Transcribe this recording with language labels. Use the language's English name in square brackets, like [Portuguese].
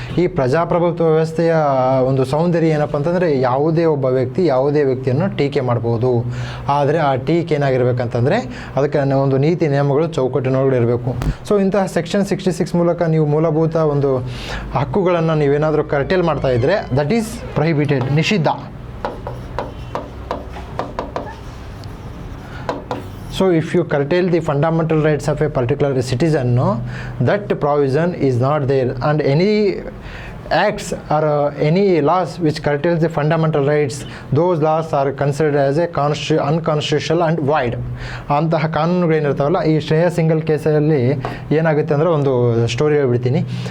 [Kannada] ಈ ಪ್ರಜಾಪ್ರಭುತ್ವ ವ್ಯವಸ್ಥೆಯ ಒಂದು ಸೌಂದರ್ಯ ಏನಪ್ಪ ಅಂತಂದರೆ, ಯಾವುದೇ ಒಬ್ಬ ವ್ಯಕ್ತಿ ಯಾವುದೇ ವ್ಯಕ್ತಿಯನ್ನು ಟೀಕೆ ಮಾಡ್ಬೋದು. ಆದರೆ ಆ ಟೀಕೆ ಏನಾಗಿರ್ಬೇಕಂತಂದರೆ ಅದಕ್ಕೆ ಒಂದು ನೀತಿ ನಿಯಮಗಳು ಚೌಕಟ್ಟಿನೊಳಗಡೆ ಇರಬೇಕು. ಸೊ ಇಂತಹ ಸೆಕ್ಷನ್ 66 ಮೂಲಕ ನೀವು ಮೂಲಭೂತ ಒಂದು ಹಕ್ಕುಗಳನ್ನು ನೀವೇನಾದರೂ ಕರ್ಟೇಲ್ ಮಾಡ್ತಾ ಇದ್ದರೆ [English] that is prohibited, [Kannada] ನಿಷಿದ್ಧ. [English] So if you curtail the fundamental rights of a particular citizen, no, that provision is not there, and any acts or any laws which curtails the fundamental rights, those laws are considered as a unconstitutional and void. [Kannada] ಅಂತಹ ಕಾನೂನುಗಳೇನಿರ್ತಾವಲ್ಲ, ಈ Shreya single ಕೇಸಲ್ಲಿ ಏನಾಗುತ್ತೆ ಅಂದರೆ, ಒಂದು story ಹೇಳ್ಬಿಡ್ತೀನಿ.